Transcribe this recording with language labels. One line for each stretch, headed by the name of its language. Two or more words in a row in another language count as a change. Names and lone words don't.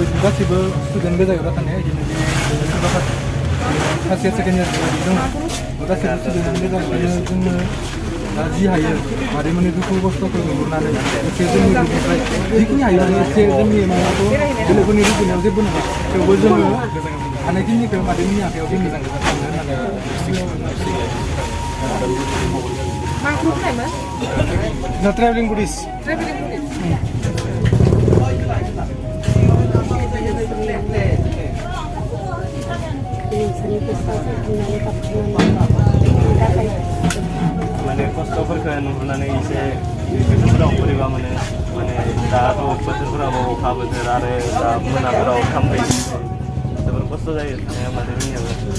Bodo: गासैबो स्टुडेन्ट गोजायाव थानाया बिदिनो
English: first year second year
Bodo: बेबायदि दङ गासैबो स्टुडेन्ट गोजायनो जोङो दा जि हायो मादैमोननि दुखु खस्थ'खौ नुहुरनानै एसे जोंनि ग्रुपनिफ्राय जिखिनि हायो एसे जोंनि माबाखौ बेलेगफोरनि रुजुनायाव जेबो नङा थेवबो जोङो हानायखिनिखौ मादैमोननि आखायाव जों मोजां गोजान थांनो होननानै मा ग्रुप नायमोन?
English: The traveling buddies.
Bodo: माने खस्थ'फोरखौ नुहुरनानै एसे गोसोफोराव बोरैबा मोनो माने दाथ' बोथोरफोराबो अखा बोथोर आरो दा मोनाफोराव ओंखाम बायदि जोबोर खस्थ' जायो थानाया मादैमोननियाबो